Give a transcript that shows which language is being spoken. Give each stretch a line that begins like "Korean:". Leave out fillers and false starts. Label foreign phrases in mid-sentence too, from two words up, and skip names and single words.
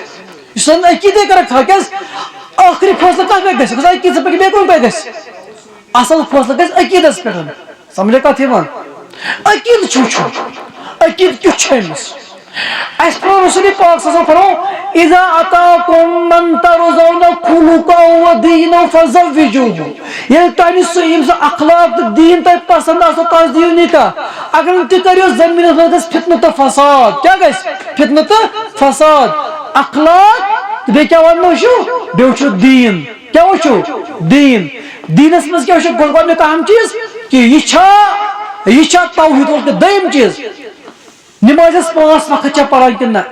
Kashmiri: یہِ چھُ عقیٖدے کرکھ تھاو کیازِ ٲخری فٲصلہٕ کتھ پٮ۪ٹھ گژھِ عقیٖدس پٮ۪ٹھ بیٚیہِ کُنہِ پٮ۪ٹھ گژھِ اصل فٲصلہٕ گژھِ عقیٖدس پٮ۪ٹھ سمجھا کتھ یِوان عقیٖدٕ چھُ عقیٖدٕ کیُتھ چھُ أمِس اَسہِ پرٛو رسول پاک
Arabic: صلی اللہ علیہ وسلم
Kashmiri: فرمو
Arabic: اذا اتاکم من ترضون خلقه ودینه فزوجوه
Kashmiri: ییٚلہِ تۄہہِ نِش سُہ یِم سُہ اخلاق تہٕ دیٖن تۄہہِ پسنٛد آسو تس دِیِو نکاح اگر نہٕ تہِ کٔرِو زٔمیٖنس منٛز گژھِ فتنہٕ تہٕ فساد کیٛاہ گژھِ فتنہٕ تہٕ فساد اخلاق تہٕ بیٚیہِ کیٛاہ ونو وٕچھو بیٚیہِ وٕچھو دیٖن کیٛاہ وٕچھو دیٖن دیٖنس منٛز کیٛاہ وٕچھو گۄڈنیُک اہم چیٖز کہ یہِ چھا توحید وول کہِ دوٚیِم چیٖز نمازس 5 وقت چھا پران کِنہٕ